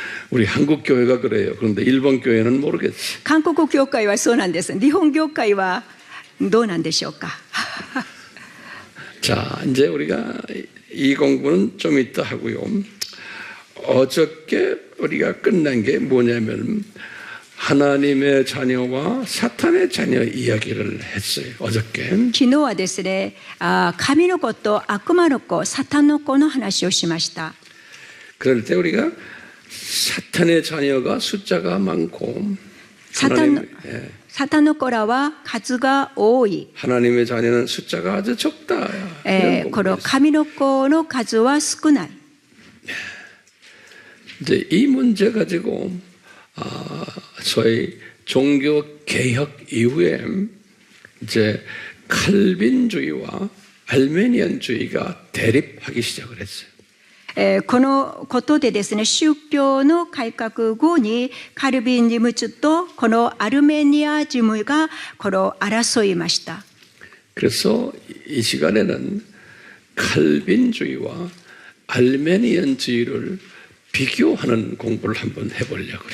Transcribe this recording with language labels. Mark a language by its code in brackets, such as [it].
[ko] 우리 한국 교회가 그래요. 그런데 일본 교회는 모르겠어요. [ja] 韓国教会はそうなんです。日本教会はどうなんでしょうか。 [ko] 자, 이제 우리가 이 공부는 좀 이따 하고요. 어저께 우리가 끝난 게 뭐냐면 하나님의 자녀와 사탄의 자녀 이야기를 했어요. 어저께. [ja] 昨日はですね神の子と悪魔の子サタンの子の話をしました。 [ko] 그럴 때 우리가 사탄의 자녀가 숫자가 많고 [ja] サタンの子らは数が多い。 [ko] 하나님의 자녀는 숫자가 아주 적다. 이런 [ja] この [ko] 공부를 했어요. [ja] 神の子の数は少ない。 [ko] 이제 이 문제 가지고 소위 종교 개혁 이후에 이제 칼빈주의와 알메니안주의가 대립하기 시작을 했어요. [ja] このことでですね宗教の改革後にカルビニムとこのアルメニア人がこの争いました。 [ko] 그래서 이 시간에는 칼빈주의와 알메니안주의를 비교하는 공부를 한번 해보려고 그래요.